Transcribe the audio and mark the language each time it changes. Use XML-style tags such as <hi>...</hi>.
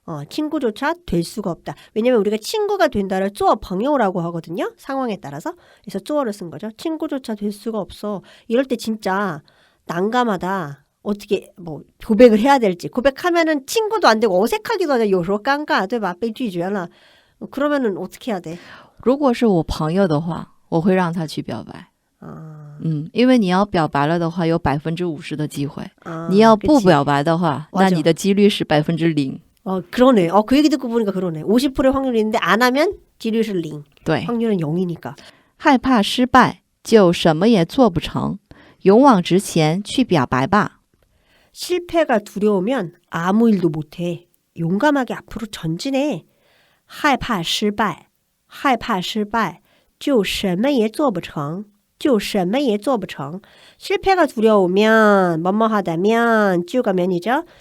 <ko>친구조차 될 수가 없다. 왜냐면 우리가 친구가 된다를</ko> <zh>做朋友</zh> <ko>라고 하거든요. 상황에 따라서. 그래서 做를 쓴 거죠. 친구조차 될 수가 없어. 이럴 때 진짜 난감하다. 어떻게 뭐 고백을 해야 될지. 고백하면은 친구도 안 되고 어색하기도 하죠.</ko> <zh>有时候尴尬,对吧?被拒绝了.</zh> <ko>그러면은 어떻게 해야 돼?</ko> <zh>如果是我朋友的话，我会让他去表白。因为你要表白了的话，有50%的机会。你要不表白的话，那你的几率是0%。</zh> <ko>그러네. 그 얘기 듣고 보니까 그러네. 50%의 확률이 있는데 안 하면</ko> <zh>几率是0. 对，</zh> <ko>확률은 0이니까.</ko> <zh>害怕失败就什么也做不成，勇往直前去表白吧。</zh> <ko>실패가 두려우면 아무 일도 못해. 용감하게 앞으로 전진해.</ko> <zh>害怕失败,害怕失败,就什么也做不成,就什么也做不成.</zh> <ko>실패가 두려우면 뭐뭐 하다면 就가 면이죠.</ko>